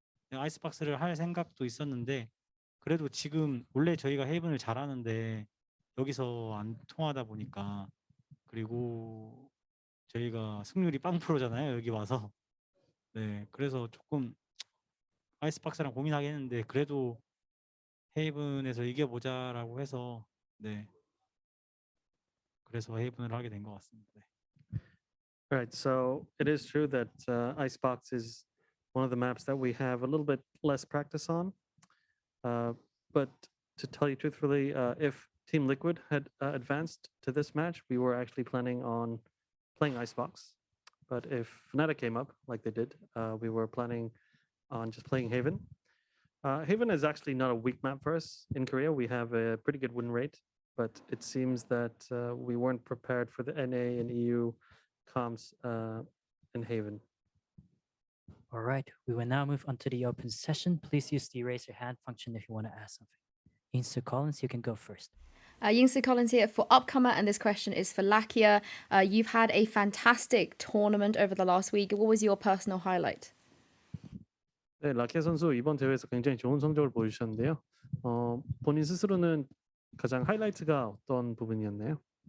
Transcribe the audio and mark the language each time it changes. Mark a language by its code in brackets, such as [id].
[ko] 아이스박스를 할 생각도 있었는데 그래도 지금 원래 저희가 헤이븐을 잘하는데 여기서 안 통하다 보니까 그리고 저희가 승률이 0%잖아요. 여기 와서. 네, 그래서 조금 아이스박스랑 고민하긴 했는데 그래도 헤이븐에서 이겨보자라고 해서 네, 그래서 헤이븐을 하게 된 것 같습니다. 네. [en] Right. So it is true that Icebox is one of the maps that we have a little bit less practice on. But to tell you truthfully, if Team Liquid had advanced to this match, we were actually planning on playing Icebox. But if Fnatic came up like they did, we were planning on just playing Haven. Haven is actually not a weak map for us in Korea. We have a pretty good win rate, but it seems that we weren't prepared for the NA and EU comms in Haven. All right, we will now move on to the open session. Please use the raise your hand function if you want to ask something. Insta Collins, you can go first. Yingsu Collins here for Upcomer, and this question is for Lakia. You've had a fantastic tournament over the last week. What was your personal highlight? [ko] 네, 라키아 선수 이번 대회에서 굉장히 좋은 성적을 보여주셨는데요. 본인 스스로는 가장 하이라이트가 어떤 부분이었나요?